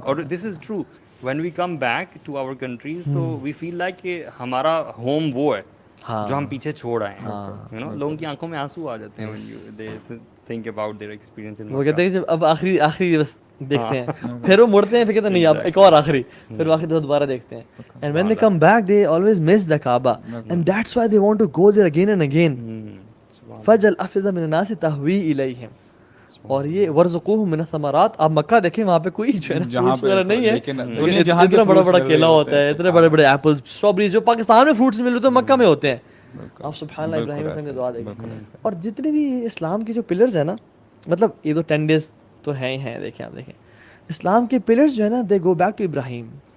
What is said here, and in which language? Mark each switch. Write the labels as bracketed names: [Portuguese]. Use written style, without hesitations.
[English] اور this is true, when we come back to our countries تو we feel like [Urdu] کہ ہمارا ہوم وہ ہے جو ہم پیچھے چھوڑ آئے ہیں. [English] you know, [Urdu] لوگوں کی آنکھوں میں آنسو آ جاتے ہیں [English] when they think about their experience in Makkah. [Urdu] وہ کہتے ہیں جب اب آخری بس دیکھتے ہیں, پھر وہ مڑتے ہیں, پھر کہتے ہیں نہیں اب ایک اور آخری, پھر آخری دفعہ دوبارہ دیکھتے ہیں. [English] And when they come back they always miss the Kaaba, and that's why they want to go there again and again. [Arabic] فَجْعَلْ أَفْئِدَةً مِّنَ النَّاسِ تَهْوِي إِلَيْهِمْ. [Urdu] اور یہ [Arabic] وَارْزُقُوهُم مِّنَ الثَّمَرَاتِ. [Urdu] آپ مکہ دیکھیں وہاں پہ کوئی جو ہے نا فروٹس وغیرہ نہیں ہے, لیکن اتنا بڑا بڑا کیلا ہوتا ہے, اتنے بڑے بڑے ایپلز, اسٹرابیریز جو پاکستان میں فروٹس مل رہے تو مکہ میں ہوتے ہیں. آپ سبحان اللہ ابراہیم علیہ السلام کی دعا دیکھیں. اور جتنے بھی اسلام کے جو پلرز ہیں نا, مطلب یہ تو 10 days تو ہیں ہی ہیں, دیکھیں آپ دیکھیں اسلام کے پلرز جو ہے نا, [English] They go back to Abraham.